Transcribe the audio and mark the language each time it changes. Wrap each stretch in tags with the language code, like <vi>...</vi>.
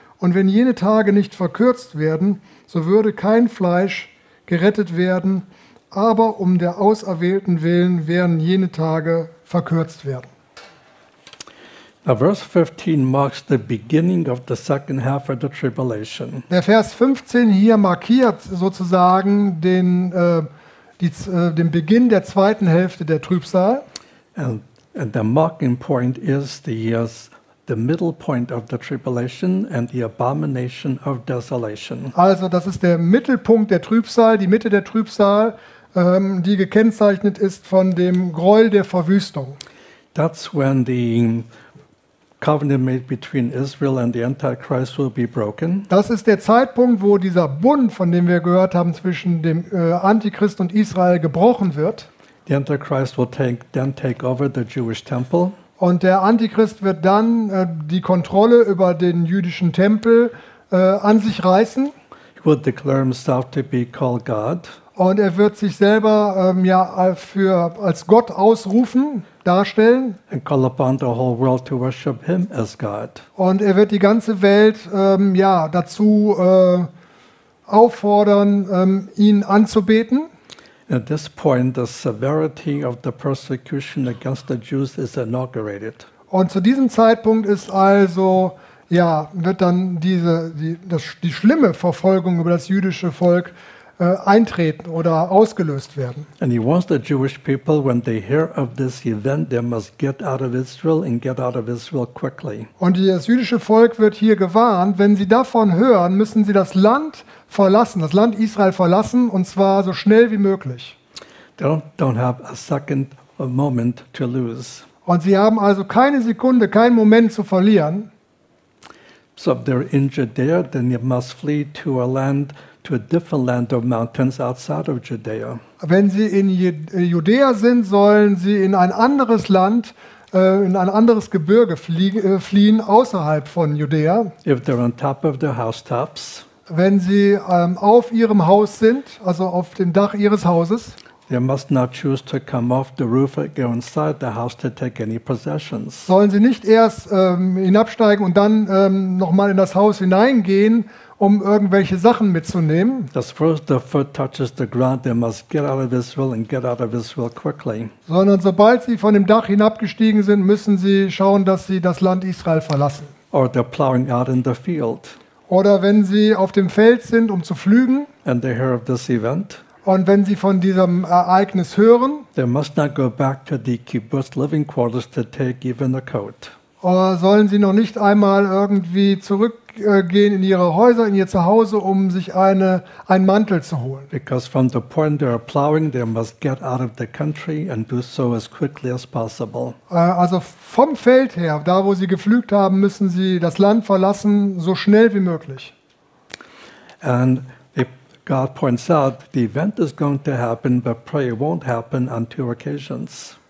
<de>Und wenn jene Tage nicht verkürzt werden, so würde kein Fleisch gerettet werden, aber um der Auserwählten willen werden jene Tage verkürzt werden.</de> <en>Now verse 15 marks the beginning of the second half of the tribulation.</en> <de>Der Vers 15 hier markiert sozusagen den Beginn der zweiten Hälfte der Trübsal.</de> <en>And the marking point is the middle point of the tribulation and the abomination of desolation.</en> <de>Also das ist der Mittelpunkt der Trübsal, die Mitte der Trübsal, die gekennzeichnet ist von dem Gräuel der Verwüstung.</de> <en>That's when the covenant made between Israel and the Antichrist will be broken.</en> <de>Das ist der Zeitpunkt, wo dieser Bund, von dem wir gehört haben, zwischen dem Antichrist und Israel gebrochen wird.</de> <en>The Antichrist will then take over the Jewish temple.</en> <de>Und der Antichrist wird dann die Kontrolle über den jüdischen Tempel an sich reißen.</de> <en>He will declare himself to be called God.</en> <de>Und er wird sich selber als Gott ausrufen, darstellen.</de> <en>And call upon the whole world to worship him as God.</en> <de>Und er wird die ganze Welt dazu auffordern, ihn anzubeten.</de> <en>At this point, the severity of the persecution against the Jews is inaugurated.</en> <de>Und zu diesem Zeitpunkt ist also wird dann die schlimme Verfolgung über das jüdische Volk eintreten oder ausgelöst werden.</de> <en>And he wants the Jewish people, when they hear of this event, they must get out of Israel and get out of Israel quickly.</en> <de>Und das jüdische Volk wird hier gewarnt: Wenn sie davon hören, müssen sie das Land Israel verlassen, und zwar so schnell wie möglich.</de> <en>They don't have a second moment to lose.</en> <de>Und sie haben also keine Sekunde, keinen Moment zu verlieren.</de> <en>So if they're in Judea, then they must flee to a land. To a different land of mountains outside of Judea.</en> <de>Wenn sie in Judäa sind, sollen sie in ein anderes Land, in ein anderes Gebirge fliehen außerhalb von Judäa.</de> <en>If they're on top of their housetops.</en> <de>Wenn sie auf ihrem Haus sind, also auf dem Dach ihres Hauses.</de> <en>They must not choose to come off the roof or go inside the house to take any possessions.</en> <de>Sollen sie nicht erst hinabsteigen und dann nochmal in das Haus hineingehen, um irgendwelche Sachen mitzunehmen.</de> <en>As first the foot touches the ground, they must get out of Israel and get out of Israel quickly.</en> <de>Sondern sobald sie von dem Dach hinabgestiegen sind, müssen sie schauen, dass sie das Land Israel verlassen.</de> <en>Or they're plowing out in the field.</en> <de>Oder wenn sie auf dem Feld sind, um zu pflügen.</de> <en>And they hear of this event.</en> <de>Und wenn sie von diesem Ereignis hören.</de> <en>They must not go back to the kibbutz living quarters to take even a coat.</en> <de>Oder sollen sie noch nicht einmal irgendwie zurückgehen in ihre Häuser, in ihr Zuhause, um sich einen Mantel zu holen?</de> <en>Because from the point they are plowing, they must get out of the country and do so as quickly as possible.</en> <de>Also vom Feld her, da wo sie gepflügt haben, müssen sie das Land verlassen, so schnell wie möglich.</de> <en>And God points out, the event is going to happen, but pray it won't happen on two occasions.</en>